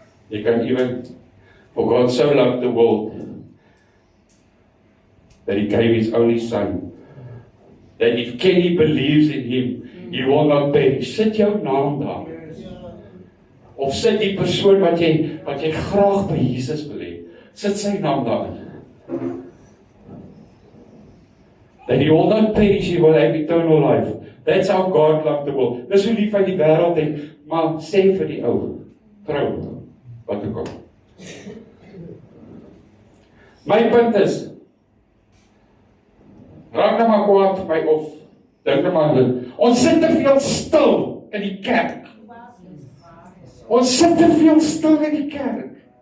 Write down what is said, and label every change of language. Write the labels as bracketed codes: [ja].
[en] You can even, for God so loved the world that he gave his only son, that if Kenny believes in him, he will not perish. [af] Sit jou naam daar. Of sit die persoon wat jy graag by Jesus wil hê, sit sy naam daar. [en] That he will not perish, he will have eternal life. That's how God loved the world. [af] Dis hoe lief hy die wêreld het, maar sê vir die ou vrou wat ook al. My punt is, raak nou maar kwaad vir my of dink nou maar dit. Ons sit te veel stil in die kerk. Ons sit te veel stil in die kerk.